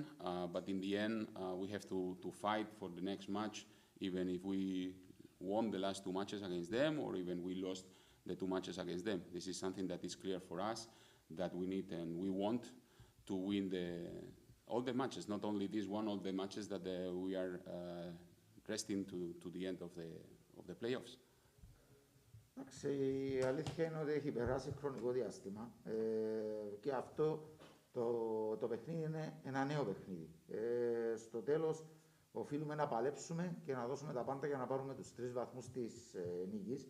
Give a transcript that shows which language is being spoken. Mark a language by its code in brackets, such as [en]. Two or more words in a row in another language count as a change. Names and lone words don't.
[en] But in the end, we have to fight for the next match, even if we won the last 2 matches against them, or even we lost the 2 matches against them. This is something that is clear for us, that we need and we want to win all the matches, not only this one, all the matches that we are resting to the end of the playoffs. [el] Η αλήθεια είναι ότι έχει περάσει χρονικό διάστημα και αυτό το παιχνίδι είναι ένα νέο παιχνίδι. Στο τέλος οφείλουμε να παλέψουμε και να δώσουμε τα πάντα για να πάρουμε τους 3 βαθμούς της νίκης.